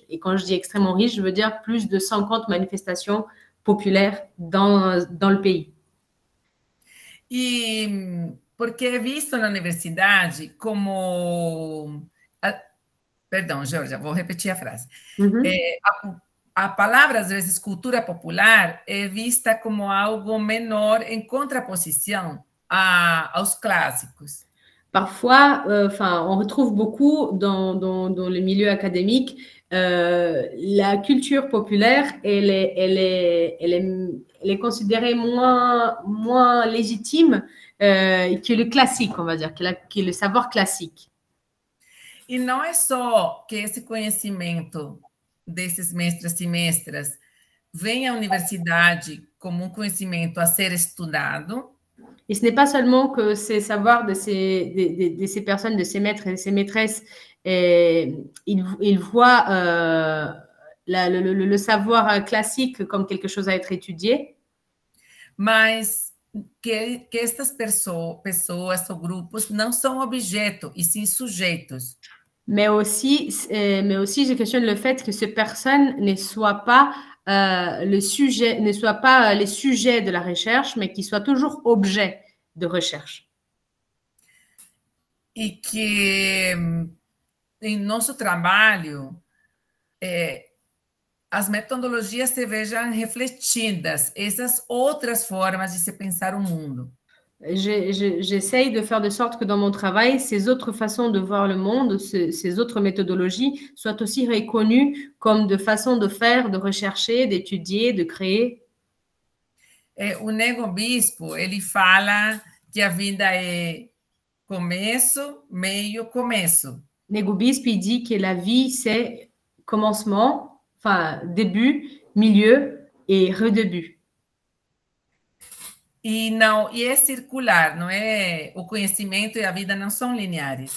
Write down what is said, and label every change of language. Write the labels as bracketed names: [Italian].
[French] Et quand je dis extrêmement riche, je veux dire plus de 50 manifestations populaires dans le pays. [Portuguese] E porque é visto na universidade como... Perdão, Georgia, vou repetir a frase. A palavra, às vezes, cultura popular, é vista como algo menor em contraposição aos clássicos. [French] Parfois, on retrouve beaucoup dans le milieu académique la culture populaire, elle est considérée moins légitime que le classique, on va dire, que le savoir classique. [Portuguese] E não é só que esse conhecimento desses mestres e mestras vem à universidade como um conhecimento a ser estudado. [French] Et ce n'est pas seulement que ces savoirs de ces personnes, de ces maîtres et de ces maîtresses, ils voient le savoir classique comme quelque chose à être étudié. [Portuguese] Mas que estas pessoas ou grupos não são objeto, e sim sujeitos. [French] Mais aussi, je questionne le fait que ces personnes ne soient pas les sujets de la recherche, mais qu'ils soient toujours objets de recherche. [Portuguese] E que em nosso trabalho as metodologias se vejam refletidas, essas outras formas de se pensar o mundo. [French] J'essaye de faire de sorte que dans mon travail, ces autres façons de voir le monde, ces autres méthodologies soient aussi reconnues comme de façons de faire, de rechercher, d'étudier, de créer. [Portuguese] O Nego Bispo, ele fala que a vida é começo, meio, começo. [French] Nego Bispo, il dit que la vie, c'est commencement, enfin début, milieu et redébut. [Portuguese] E é circular, não é? O conhecimento e a vida não são lineares.